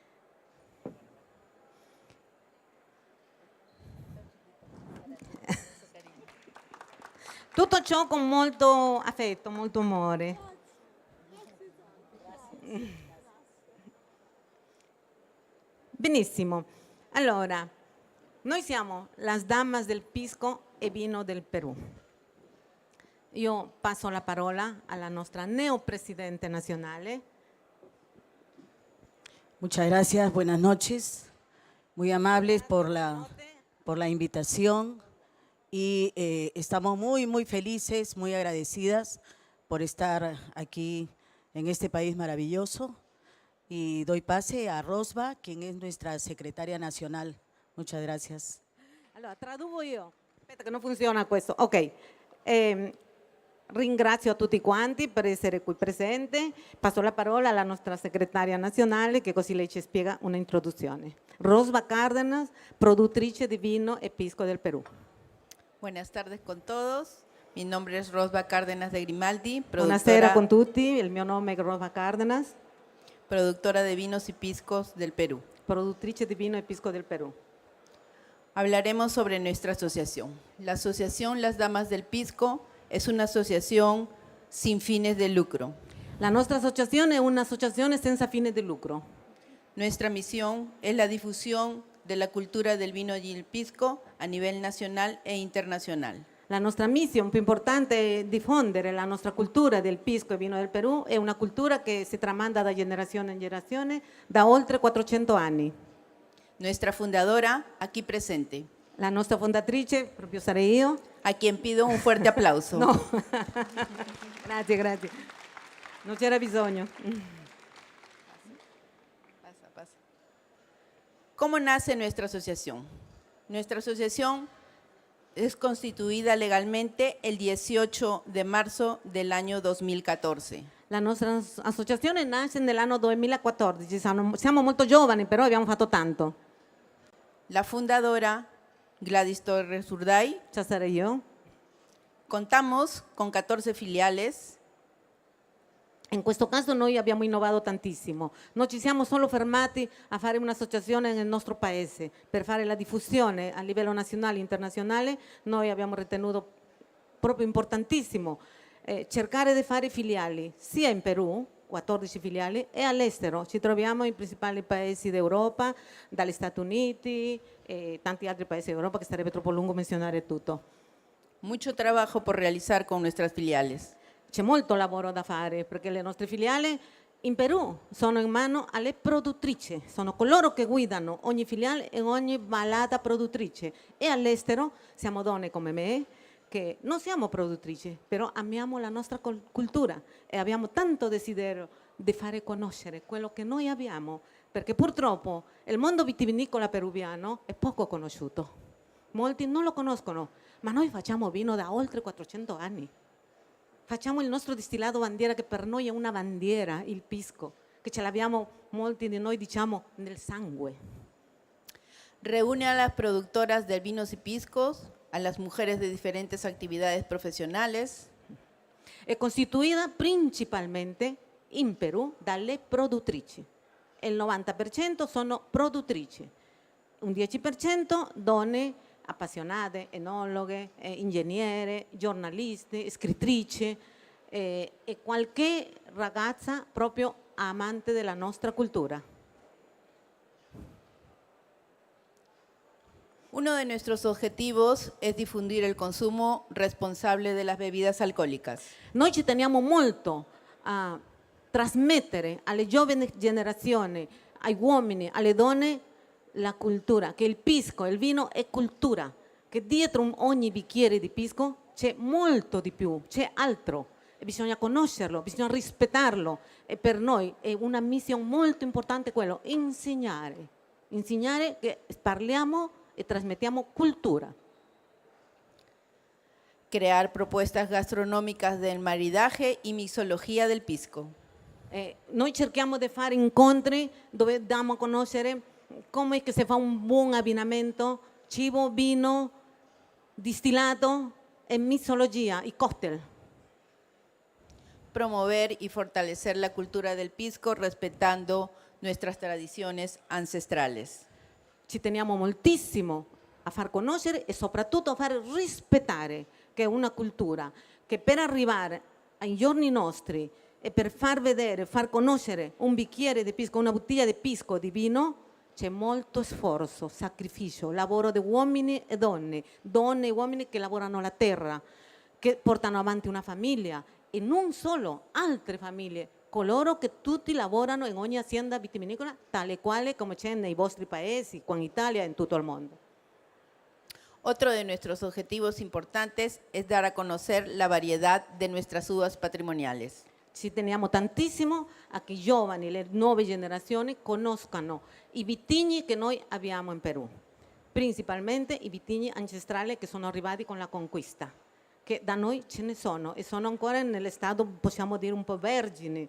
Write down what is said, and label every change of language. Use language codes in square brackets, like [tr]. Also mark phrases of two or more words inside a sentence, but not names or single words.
[it] Tutto ciò con molto affetto, molto amore. Benissimo. Allora, Noi siamo las damas del pisco e vino del Perù. Io passo la parola alla nostra neopresidente nazionale. [es] Muchas gracias, buenas noches. Muy amables por la invitación y estamos muy felices, muy agradecidas por estar aquí en este país maravilloso. Y doy pase a Rosba, quien es nuestra secretaria nacional. Muchas gracias. [it] Allora, traduco io. Aspetta che non funziona questo. Ok. Ringrazio a tutti quanti per essere qui presente. Passo la parola alla nostra segretaria nazionale, che così lei ci spiega un'introduzione. Rosba Cárdenas, produttrice di vino e pisco del Perú. [es] Buenas tardes con todos. Mi nombre es Rosba Cárdenas de Grimaldi, [it] Buonasera con tutti, il mio nome è Rosba Cárdenas. [es] Productora de vinos y piscos del Perú. [it] Produttrice di vino e pisco del Perú. [es] Hablaremos sobre nuestra asociación. La asociación Las Damas del Pisco es una asociación sin fines de lucro. [it] La nostra associazione è un'associazione senza fine di lucro. [es] Nuestra misión es la difusión de la cultura del vino y el pisco a nivel nacional e internacional. [it] La nostra missione più importante è diffondere la nostra cultura del pisco e vino del Perù, è una cultura che si tramanda da generazione in generazione da oltre 400 anni. [es] Nuestra fundadora, aquí presente. [it] La nostra fondatrice, proprio sarei io. [es] A quien pido un fuerte aplauso. No. [it] Grazie, grazie. Non c'era bisogno. [es] Pasa. ¿Cómo nace nuestra asociación? Nuestra asociación es constituida legalmente el 18 de marzo del año 2014. [it] La nostra associazione nasce nell'anno 2014, siamo molto giovani, però abbiamo fatto tanto. [es] La fundadora, Gladys Torres Urday. [it] Esa sarei io. [es] Contamos con 14 filiales. [it] In questo caso noi abbiamo innovato tantissimo. Non ci siamo solo fermati a fare un'associazione nel nostro paese. Per fare la diffusione a livello nazionale e internazionale, noi abbiamo ritenuto proprio importantissimo cercare di fare filiali sia in Perù, 14 filiali, e all'estero. Ci troviamo in principali paesi d'Europa, dagli Stati Uniti e tanti altri paesi d'Europa, che sarebbe troppo lungo menzionare tutto. [es] Mucho trabajo por realizar con nuestras filiales. [it] C'è molto lavoro da fare perché le nostre filiali in Perù sono in mano alle produttrici, sono coloro che guidano ogni filiale e ogni malata produttrice. E all'estero siamo donne come me che non siamo produttrici, però amiamo la nostra cultura e abbiamo tanto desiderio di fare conoscere quello che noi abbiamo, perché purtroppo il mondo vitivinicolo peruviano è poco conosciuto. Molti non lo conoscono, ma noi facciamo vino da oltre 400 anni. Facciamo il nostro distillato bandiera, che per noi è una bandiera, il pisco, che ce l'abbiamo molti di noi, diciamo, nel sangue. [es] Reúne a las productoras de vinos y piscos, a las mujeres de diferentes actividades profesionales. [it] È costituita principalmente in Perù dalle produttrici. Il 90% sono produttrici, un 10% donne appassionate, enologhe, ingegnere, giornalisti, scrittrici e qualche ragazza proprio amante della nostra cultura. [es] Uno de nuestros objetivos es difundir el consumo responsable de las bebidas alcohólicas. [it] Noi ci teniamo molto a trasmettere alle giovani generazioni, ai uomini, alle donne, la cultura, che il pisco, il vino è cultura, che dietro ogni bicchiere di pisco c'è molto di più, c'è altro. E bisogna conoscerlo, bisogna rispettarlo e per noi è una missione molto importante quello, insegnare che parliamo e trasmettiamo cultura. [es] Crear propuestas gastronómicas del maridaje y mixología del pisco. [it] Noi cerchiamo di fare incontri dove diamo a conoscere come è che si fa un buon abbinamento, cibo, vino, distillato e mixologia, i cocktail. [es] Promover y fortalecer la cultura del pisco respetando nuestras tradiciones ancestrales. [it] Ci teniamo moltissimo a far conoscere e soprattutto a far rispettare che è una cultura che per arrivare ai giorni nostri e per far vedere, far conoscere un bicchiere di pisco, una bottiglia di pisco di vino, c'è molto sforzo, sacrificio, lavoro di uomini e donne e uomini che lavorano la terra, che portano avanti una famiglia e non solo, altre famiglie, coloro che tutti lavorano in ogni azienda vitivinicola, tale quale come c'è nei vostri paesi, qua in Italia e in tutto il mondo. [es] Otro de nuestros objetivos importantes es dar a conocer la variedad de nuestras uvas patrimoniales. [it] Ci teniamo tantissimo a che i giovani, le nuove generazioni conoscano i vitigni che noi abbiamo in Perù, principalmente i vitigni ancestrali che sono arrivati con la conquista, che da noi ce ne sono e sono ancora nell'estato, possiamo dire, un po' vergini.